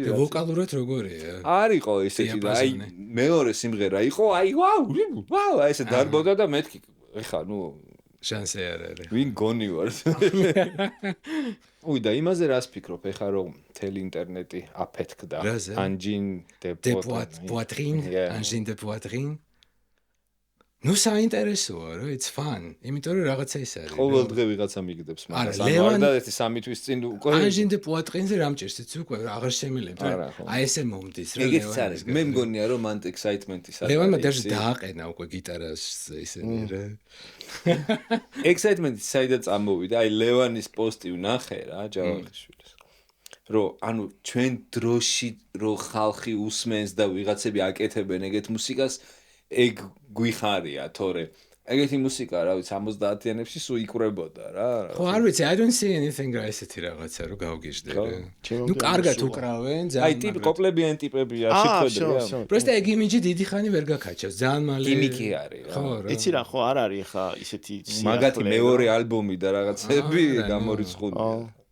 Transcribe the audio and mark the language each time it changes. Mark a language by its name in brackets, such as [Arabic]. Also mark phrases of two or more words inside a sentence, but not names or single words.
[Georgian] და ვოკალურად როგორია? არისო ისეთი და აი მეორე სიმღერა იყო, აი ვაუ, აი ესე დარბოდა და მეთქი ეხა ნუ შანსი არ არის. ვინ გონი ვარ? უი და იმაზე რას ფიქრობ ეხა რომ მთელი ინტერნეტი აფეთქდა რაზე? Angin de poitrine, angine de poitrine. ნუ საინტერესოა რა, [English] it's fun. [Georgian] იმიტომ რომ რაღაცა ის არის. ყოველდღე ვიღაცა მიგდებს მაგას. არა, ლევან- და ერთი 3 თვის წინ უკვე angine de poitrine-ზე რამჭერს იცი უკვე აღარ შემიძლია არა, რა. ხო. აი ესე მომდის რა. ეგეც არის. მე მგონია რომ მან excitement-ის არის. ლევანმა даже დააყენა უკვე გიტარას ისენი რა. excitement-ის საიდან წამოვიდა? აი ლევანის პოსტი ვნახე რა, ჯავახიშვილის. რომ ანუ ჩვენ დროში რო ხალხი უსმენს და ვიღაცები აკეთებენ ეგეთ მუსიკას, ეგ გვიხარია, თორე ეგეთი მუსიკა, რა ვიცი, 70-იანებში სულ იკვრებოდა რა. ხო, არ ვიცი, [English] I don't see anything [Georgian] რა ესეთი რაღაცა რო გავგიჟდე რა. ნუ კარგად უკრავენ, აი ძალიან. ტიპი კოპლებიან ტიპები არ შეხვედრია. просто ეგ იმიჯი დიდი ხანი ვერ გაკაჩავს, ძალიან მალე. გიმიკი არის რა. ხო რა. იცი რა, ხო არ არის ხა ისეთი მაგათი მეორე ალბომი და რაღაცები გამორიცხულია.